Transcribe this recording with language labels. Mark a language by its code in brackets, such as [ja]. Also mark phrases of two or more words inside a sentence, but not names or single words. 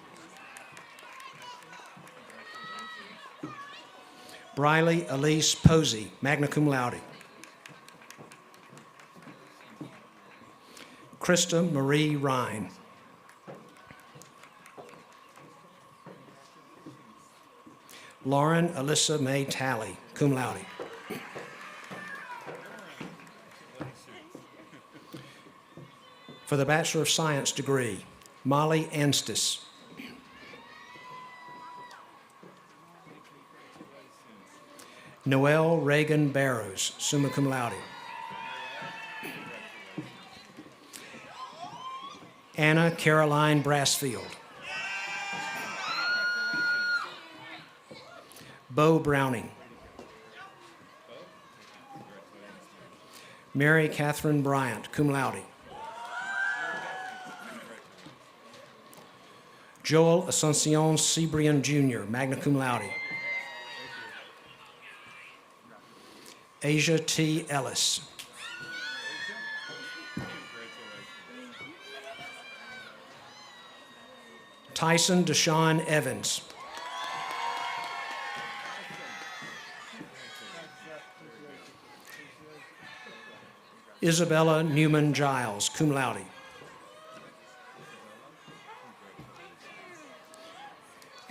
[en] Briley Elise Posey, [la] magna cum laude. [en] Krista Marie Ryan. Lauren Alyssa May Talley, [la] cum laude. [en] For the Bachelor of Science degree, Molly Anstis. Noelle Reagan Barrows, [la] summa cum laude. [en] Anna Caroline Brassfield. Bo Browning. Mary Catherine Bryant, [la] cum laude. [en] Joel Asuncion Cebrian Jr., [la] magna cum laude. [en] Asia T. Ellis. Tyson Deshaun Evans. Isabella Newman Giles, [la] cum laude.